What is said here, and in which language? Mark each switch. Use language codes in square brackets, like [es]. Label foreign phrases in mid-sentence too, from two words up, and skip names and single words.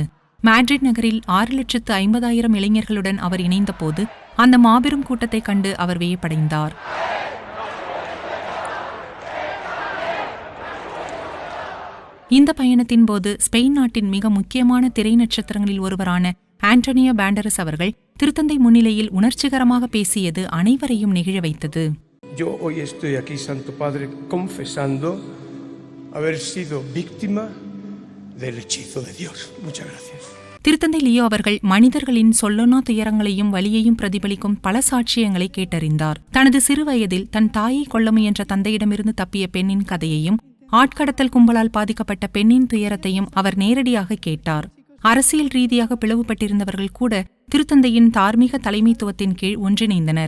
[ta] மேட்ரிட் நகரில் 6,50,000 இளைஞர்களுடன் அவர் இணைந்த போது அந்த மாபெரும் கூட்டத்தை கண்டு அவர் வியப்படைந்தார். இந்த பயணத்தின் போது ஸ்பெயின் நாட்டின் மிக முக்கியமான திரை நட்சத்திரங்களில் ஒருவரான ஆண்டோனியோ பேண்டரஸ் அவர்கள் திருத்தந்தை முன்னிலையில் உணர்ச்சிகரமாக பேசியது அனைவரையும் நெகிழ வைத்தது. [es] Yo hoy estoy aquí, Santo Padre, confesando haber sido víctima del hechizo de Dios. Muchas gracias. [ta] திருத்தந்தை லியோ அவர்கள் மனிதர்களின் சொல்லொன்னா துயரங்களையும் வலியையும் பிரதிபலிக்கும் பல சாட்சியங்களை கேட்டறிந்தார். தனது சிறு வயதில் தன் தாயை கொல்ல முயன்ற தந்தையிடமிருந்து தப்பிய பெண்ணின் கதையையும், ஆட்கடத்தல் கும்பலால் பாதிக்கப்பட்ட பெண்ணின் துயரத்தையும் அவர் நேரடியாக கேட்டார். அரசியல் ரீதியாக பிளவுபட்டிருந்தவர்கள் கூட திருத்தந்தையின் தார்மீக தலைமைத்துவத்தின் கீழ் ஒன்றிணைந்தனர்.